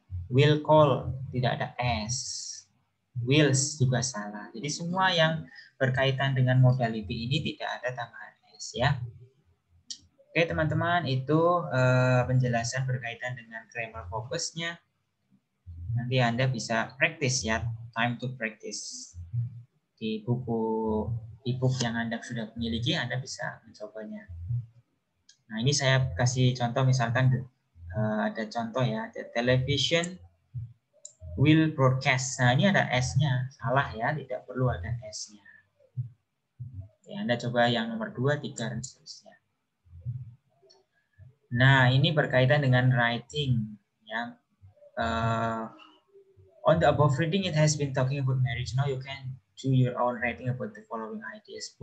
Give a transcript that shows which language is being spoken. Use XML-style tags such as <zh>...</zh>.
<id>Will call tidak ada s, wills juga salah. Jadi semua yang berkaitan dengan modality ini tidak ada tambahan s ya. Oke teman-teman, itu penjelasan berkaitan dengan grammar fokusnya. Nanti Anda bisa practice ya,</id> <en>time to practice.</en> <id>Di buku e-book yang Anda sudah miliki, Anda bisa mencobanya. Nah, ini saya kasih contoh, misalkan ada contoh ya,</id> <en>the television will broadcast.</en> <id>Nah, ini ada S-nya, salah ya, tidak perlu ada S-nya. Ya, Anda coba yang nomor 2, 3, dan seterusnya. Nah, ini berkaitan dengan writing. Ya.</id> <en>On the above reading, it has been talking about marriage. Now you can do your own writing about the following ideas.</en>